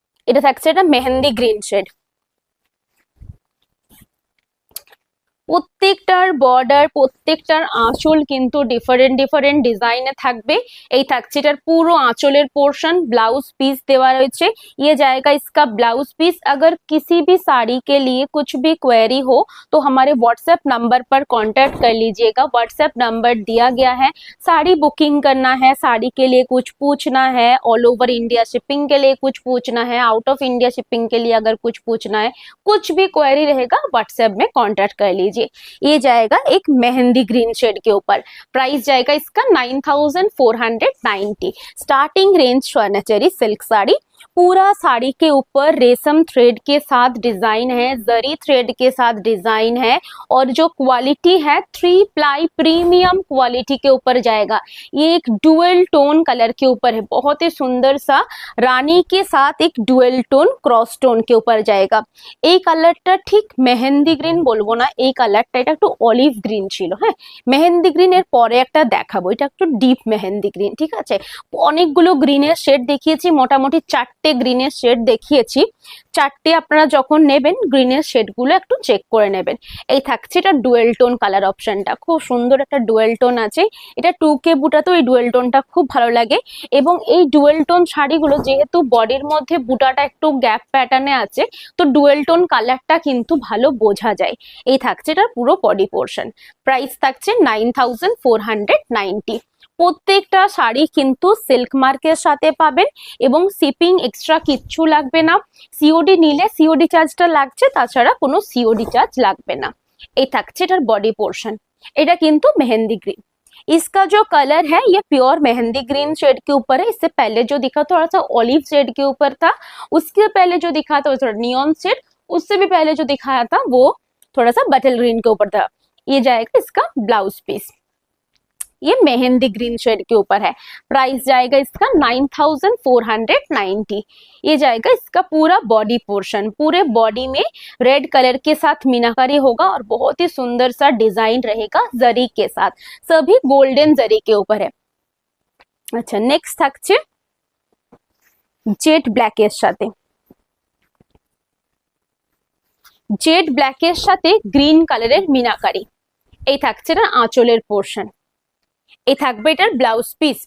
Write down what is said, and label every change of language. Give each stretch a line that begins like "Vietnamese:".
Bangla: এটা থাকছে এটা মেহেন্দি গ্রিন শেড। প্রত্যেকটার বর্ডার, প্রত্যেকটার আঁচল কিন্তু ডিফারেন্ট ডিজাইনে থাকবে। এই থাকছে এটার পুরো আঁচলের পোর্শন, ব্লাউজ পিस देवा रही।
Hindi: ये जाएगा इसका ब्लाउज पीस। अगर किसी भी साड़ी के लिए कुछ भी क्वेरी हो तो हमारे व्हाट्सएप नंबर पर कांटेक्ट कर लीजिएगा। व्हाट्सएप नंबर दिया गया है। साड़ी बुकिंग करना है, साड़ी के लिए कुछ पूछना है, ऑल ओवर इंडिया शिपिंग के लिए कुछ पूछना है, आउट ऑफ इंडिया शिपिंग के लिए अगर कुछ पूछना है, कुछ भी क्वेरी रहेगा व्हाट्सएप में कांटेक्ट कर लीजिए। ये जाएगा एक मेहंदी ग्रीन शेड के ऊपर। प्राइस जाएगा इसका 9490। स्टार्टिंग रेंज स्वर्णचरी सिल्क साड़ी, पूरा साड़ी के ऊपर रेशम थ्रेड के साथ डिजाइन है, जरी थ्रेड के साथ डिजाइन है, और जो क्वालिटी है 3 प्लाई प्रीमियम क्वालिटी के ऊपर जाएगा। ये एक डुअल टोन कलर के ऊपर है, बहुत ही सुंदर सा रानी के साथ एक डुअल टोन क्रॉस टोन के ऊपर जाएगा।
Bangla: এই কালারটা ঠিক মেহেন্দি গ্রিন বলবো না, এই কালারটা এটা একটু অলিভ গ্রিন ছিল। হ্যাঁ, মেহেন্দি গ্রিন এর পরে একটা দেখাবো, এটা একটু ডিপ মেহেন্দি গ্রিন। ঠিক আছে, অনেকগুলো গ্রিনের শেড দেখিয়েছি, মোটামুটি 4টে গ্রিনের শেড দেখিয়েছি। 4টে আপনারা যখন নেবেন গ্রিনের শেডগুলো একটু চেক করে নেবেন। এই থাকছে এটা ডুয়েল টোন কালার অপশনটা, খুব সুন্দর একটা ডুয়েল টোন আছে। এটা 2K বুটাতেও এই ডুয়েল টোনটা খুব ভালো লাগে, এবং এই ডুয়েল টোন শাড়িগুলো যেহেতু বডির মধ্যে বুটাটা একটু গ্যাপ প্যাটার্নে আছে, তো ডুয়েল টোন কালারটা কিন্তু ভালো বোঝা যায়। এই থাকছে এটার পুরো বডি পোর্শন। প্রাইস থাকছে 9490। প্রত্যেকটা শাড়ি কিন্তু সিল্ক মার্কের সাথে পাবেন, এবং শিপিং এক্সট্রা কিচ্ছু লাগবে না। সিওডি নিলে সিওডি চার্জটা লাগছে, তাছাড়া কোনো সিওডি চার্জ লাগবে না। এই থাকছে এটার বডি পোর্शन। এটা কিন্তু मेहंदी ग्रीन।
Hindi: इसका जो कलर है ये प्योर मेहंदी ग्रीन शेड के ऊपर है। इससे पहले जो दिखा थोड़ा सा ऑलिव शेड के ऊपर था, उसके पहले जो दिखा था वो थोड़ा नियॉन शेड, उससे भी पहले जो दिखाया था वो थोड़ा सा बटल ग्रीन के ऊपर था। ये जाएगा इसका ब्लाउज पीस, ये मेहंदी ग्रीन शेड के ऊपर है। प्राइस जाएगा इसका 9490। ये जाएगा इसका पूरा बॉडी पोर्शन। पूरे बॉडी में रेड कलर के साथ मीनाकारी होगा और बहुत ही सुंदर सा डिजाइन रहेगा जरी के साथ, सभी गोल्डन जरी के ऊपर है। अच्छा, नेक्स्ट
Bangla: থাকছে জেড ব্ল্যাকের সাথে, জেড ব্ল্যাকের সাথে গ্রিন কালারের মিনাকারি। এই থাকছে না আঁচলের পোর্শন। এই থাকবে এটার ব্লাউজ পিস।